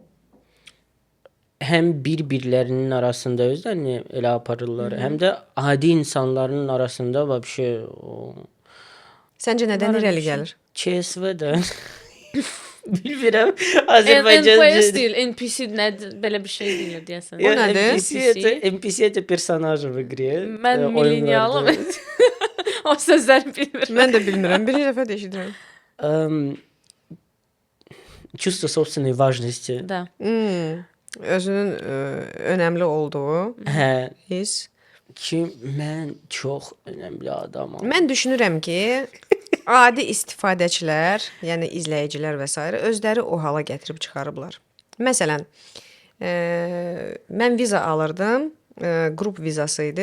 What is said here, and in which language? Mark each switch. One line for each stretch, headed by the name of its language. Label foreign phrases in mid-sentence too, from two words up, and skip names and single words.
Azerbaijani: Həm bir-birlərinin arasında özlərini elə aparırlar, həm də adi insanların arasında vəbşə Səncə nədən Var irəli öyle gəlir? KSV-də bilmirəm. NPS Azərbaycan deyil, NPC nədir? Belə bir şey deyil deyəsən. O nədir?
Russian: NPC это персонаж в игре.
Azerbaijani: Mən millennialım. O sözləri bilmirəm. Mən də bilmirəm. Bir dəfə də eşidirəm.
Russian: Чувство собственной важности. Da.
Azerbaijani: Özünün önəmli olduğu Hə, his. ki mən çox önəmli adamam. Mən düşünürəm ki, adi istifadəçilər, yəni izləyicilər və s. özləri o hala gətirib çıxarıblar. Məsələn, mən viza alırdım, qrup vizası idi.